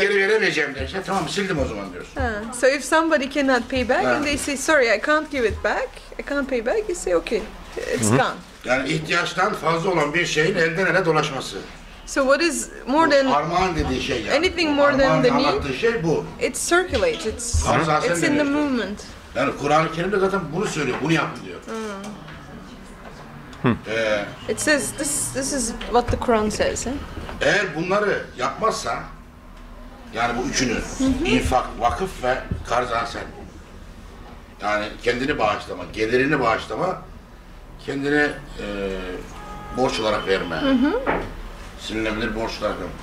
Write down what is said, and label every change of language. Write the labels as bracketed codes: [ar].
[tr] geri veremeyeceğim derse, tamam sildim o zaman diyorsun. [en] So if somebody cannot pay back and they say, sorry, I can't give it back, I can't pay back, you say, okay, it's gone. [tr] Yani ihtiyaçtan fazla olan bir şeyin elden ele dolaşması. [en] So what is more than [tr] Armağan dediği şey yani. [en] anything more than the need? [tr] Anlattığı şey bu. [en] It circulates, it's in the movement. [tr] Yani Kur'an-ı Kerim'de zaten bunu söylüyor, bunu yapın diyor. [en] It says, this is what the Quran says. [tr] Eğer bunları yapmazsa, yani bu üçünü, infak, vakıf ve karz-ı yani kendini bağışlama, gelirini bağışlama, kendini borç olarak verme, silinebilir borç olarak verme.